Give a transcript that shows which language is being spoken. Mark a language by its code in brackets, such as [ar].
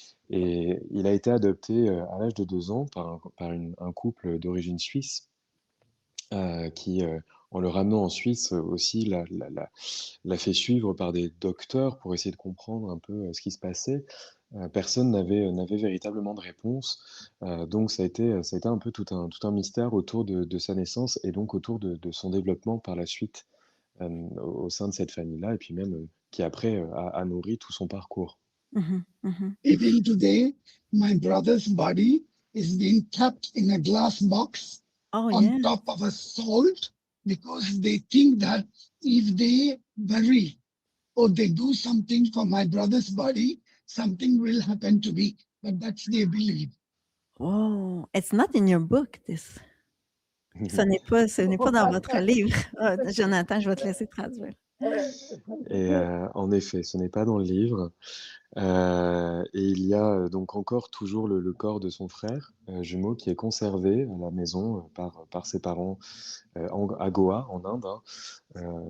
[fr] Et il a été adopté à l'âge de 2 ans par un couple d'origine suisse, qui, en le ramenant en Suisse aussi, l'a fait suivre par des docteurs pour essayer de comprendre un peu ce qui se passait. Personne n'avait véritablement de réponse. Donc ça a été un peu tout un mystère autour de sa naissance et donc autour de son développement par la suite au sein de cette famille-là, et puis même qui après a nourri tout son parcours. Mmh. Mmh. [en] Even today, my brother's body is being kept in a glass box Oh on yeah. top of a salt because they think that if they bury or they do something for my brother's body, something will happen to me. But that's their belief. Oh, it's not in your book, this. [fr] Ce n'est pas dans votre livre. Ah, Jonathan, je vais te laisser traduire. Et en effet, ce n'est pas dans le livre. Et il y a donc encore toujours le corps de son frère jumeau qui est conservé à la maison par ses parents à Goa, en Inde, hein.